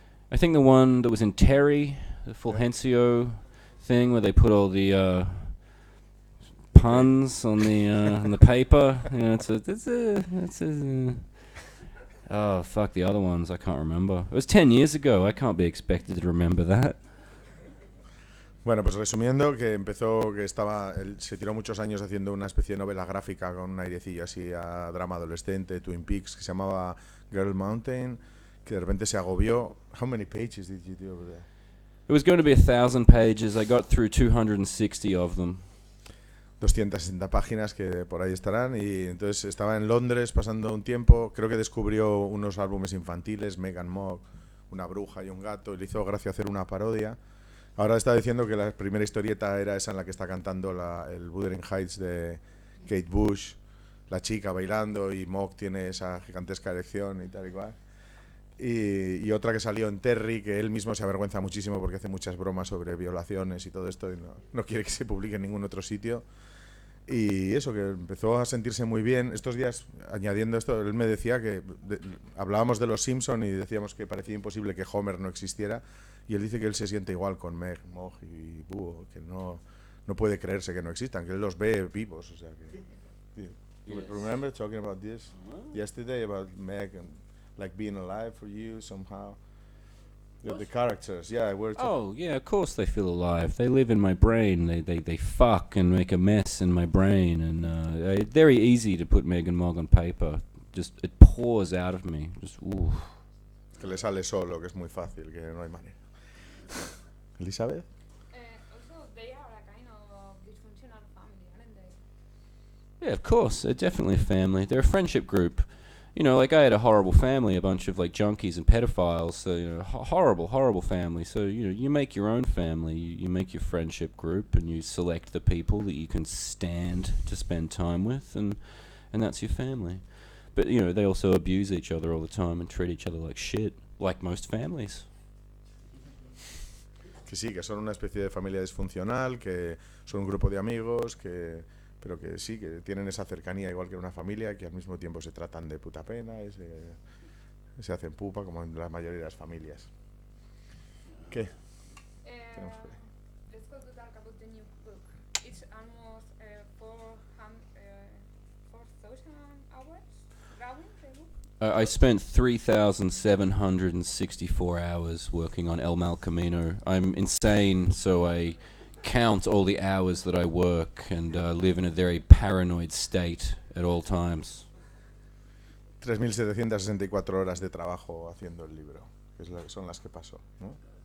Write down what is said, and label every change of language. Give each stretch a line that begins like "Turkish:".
English: I think the one that was in Terry, the Fulgencio thing, where they put all the puns on the paper. Yeah, oh, fuck the other ones, I can't remember. It was 10 years ago, I can't be expected to remember that.
Spanish: Bueno, pues resumiendo, que empezó, que estaba, él se tiró muchos años haciendo una especie de novela gráfica con un airecillo así a drama adolescente, Twin Peaks, que se llamaba Girl Mountain, que de repente se agobió.
English: How many pages did you do over there? It was going to be 1,000 pages. I got through 260 of them.
Spanish: 260 páginas que por ahí estarán, y entonces estaba en Londres pasando un tiempo, creo que descubrió unos álbumes infantiles, Megan Mogg, una bruja y un gato, y le hizo gracia hacer una parodia. Ahora está diciendo que la primera historieta era esa en la que está cantando el Wuthering Heights de Kate Bush, la chica bailando, y Mogg tiene esa gigantesca erección y tal y cual. Y otra que salió en Terry, que él mismo se avergüenza muchísimo porque hace muchas bromas sobre violaciones y todo esto, y no quiere que se publique en ningún otro sitio. Y eso, que empezó a sentirse muy bien. Estos días, añadiendo esto, él me decía que hablábamos de los Simpson y decíamos que parecía imposible que Homer no existiera, y él dice que él se siente igual con Meg, Mogg y Búho, que no puede creerse que no existan, que él los ve vivos. O sea que,
English: you remember talking about this yesterday, about Meg and like being alive for you somehow? The characters, yeah, Oh, yeah, of course they feel alive. They live in my brain. They fuck and make a mess in my brain. And it's very easy to put Meg and Mogg on paper. Just, it pours out of me. Just, ooh.
Spanish: Que le sale solo, que es muy fácil, que no hay manera.
English: Elizabeth? Also, they are a kind of dysfunctional family, aren't they? Yeah, of course. They're definitely a family. They're a friendship group. You know, like I had a horrible family, a bunch of like junkies and pedophiles. So, you know, horrible family. So, you know, you make your own family. You make your friendship group, and you select the people that you can stand to spend time with, and that's your family. But, you know, they also abuse each other all the time and treat each other like shit, like most families.
Spanish: Que sí, que son una especie de familia disfuncional, que son un grupo de amigos, pero que sí, que tienen esa cercanía igual que una familia, que al mismo tiempo se tratan de puta pena, y se hacen pupa, como en la mayoría de las familias. ¿Qué? Tenemos por ahí.
English: Let's go to talk about the new book. It's almost 4,000 hours drawing the book. I spent 3,764 hours working on El Mal Camino. I'm insane, so I count all the hours that I work and live in a very paranoid state at all times.
Spanish: 3.764 horas de trabajo haciendo el libro, que son las que pasó, ¿no?